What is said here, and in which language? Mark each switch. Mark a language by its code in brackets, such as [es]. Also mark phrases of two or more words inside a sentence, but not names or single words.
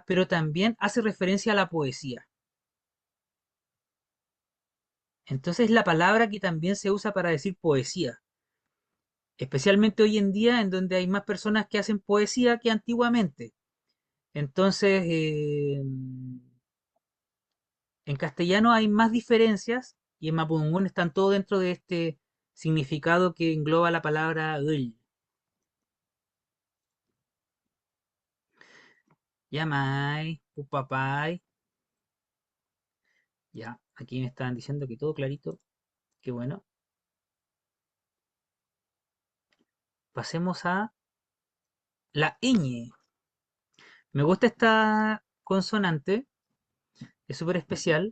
[es] Pero también hace referencia a la poesía. Entonces es la palabra que también se usa para decir poesía, especialmente hoy en día en donde hay más personas que hacen poesía que antiguamente. Entonces, en castellano hay más diferencias y en mapudungún están todo dentro de este significado que engloba la palabra "gul". [arn] Yamai, upapay. [es] Ya, aquí me estaban diciendo que todo clarito. Qué bueno. Pasemos a la ñ. Me gusta esta consonante, es súper especial.